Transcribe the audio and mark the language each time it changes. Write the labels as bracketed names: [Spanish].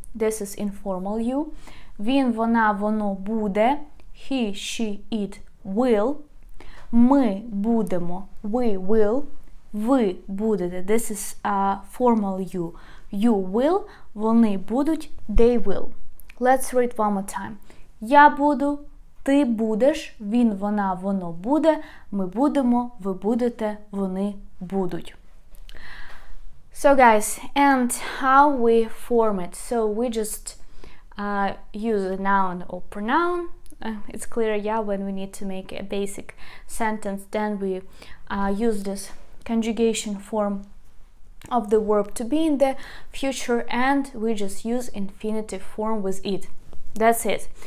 [English] This is informal you. [Ukrainian] Він, вона, воно буде. [English] He, she, it will. [Ukrainian] Ми будемо, [English] we will. [Ukrainian] Ви будете, [English] this is formal you. You will, [Ukrainian] вони будуть, [English] they will. Let's read one more time. [Ukrainian] Я буду, ти будеш, він, вона, воно буде, ми будемо, ви будете, вони будуть. [English] So guys, and how we form it? So we just use a noun or pronoun. It's clear, yeah, when we need to make a basic sentence, then we use this conjugation form of the verb to be in the future, and we just use infinitive form with it. That's it.